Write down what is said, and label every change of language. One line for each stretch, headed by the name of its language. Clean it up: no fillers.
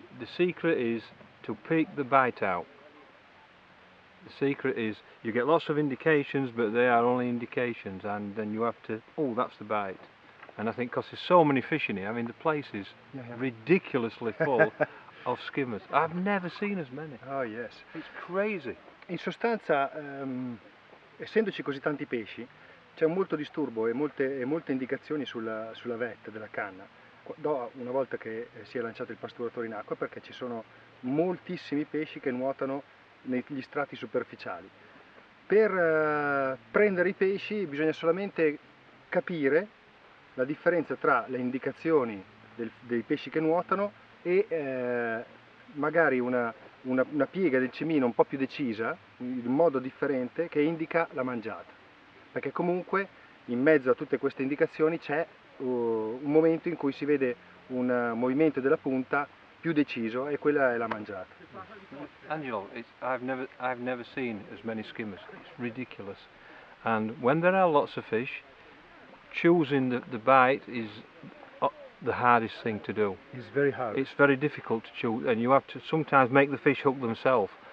English: The secret is to pick the bite out. The secret is you get lots of indications, but they are only indications, and then you have to. Oh, that's the bite. And I think because there's so many fish in here, I mean the place is ridiculously full of skimmers. I've never seen as many. Oh yes. It's crazy.
Italian: In sostanza, essendoci così tanti pesci, c'è molto disturbo e molte indicazioni sulla vetta della canna una volta che si è lanciato il pasturatore in acqua, perché ci sono moltissimi pesci che nuotano negli strati superficiali. Per prendere i pesci bisogna solamente capire la differenza tra le indicazioni dei pesci che nuotano e magari una piega del cimino un po' più decisa, in modo differente, che indica la mangiata, perché comunque in mezzo a tutte queste indicazioni c'è un momento in cui si vede un movimento della punta più deciso, e quella è la mangiata.
English: Angelo, I've never seen as many skimmers. It's ridiculous. And when there are lots of fish, choosing the bite is the hardest thing to do. It's very hard. It's very difficult to choose, and you have to sometimes make the fish hook themselves.